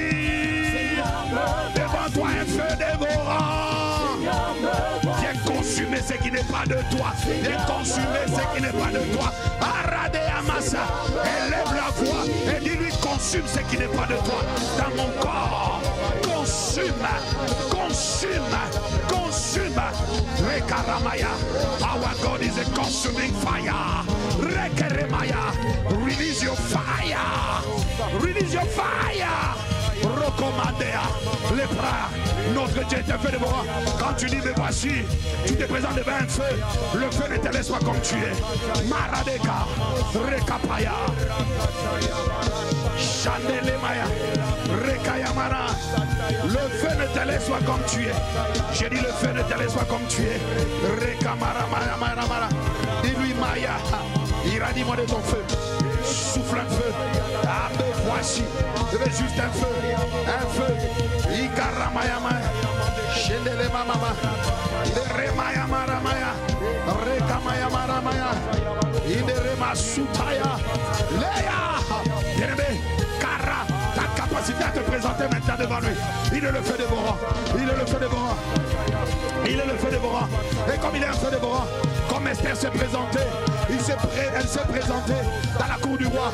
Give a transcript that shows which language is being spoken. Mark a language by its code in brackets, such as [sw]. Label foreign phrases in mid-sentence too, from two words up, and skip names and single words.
[fr] Devant toi un feu dévorant. Viens consumer ce qui n'est pas de toi. Viens consumer ce qui n'est pas de toi. Arade Amasa, élève la voix et dis-lui consume ce qui n'est pas de toi. Dans mon corps, consume, consume, consume. [en] Rekaramaya, our God is a consuming fire. Rekeremaya, release your fire. Release your fire. [fr] Recommandea, les bras. Notre Dieu est un feu dévorant. Quand tu dis me voici, tu te présentes devant un feu. Le feu ne te laisse pas comme tu es. Maradeka, Rekapaya, Chandelemaya, Rekayamara. Le feu ne te laisse pas comme tu es. J'ai dit le feu ne te laisse pas comme tu es. Rekamara, Mara. Dis-lui Maya, irradie-moi de ton feu. Souffle un feu. Ah, me voici. Je veux juste un feu. Un feu. Ikaramayama. Shendele mama. Remayamaramaya. Rekamayaramaya. Iderema sutaya. Léa. Bien-aimé. Kara. Ta capacité à te présenter maintenant devant lui. Il est le feu dévorant. Il est le feu dévorant. Il est le feu dévorant. Et comme il est un feu dévorant, comme Esther s'est présentée, elle s'est présentée dans la cour du roi.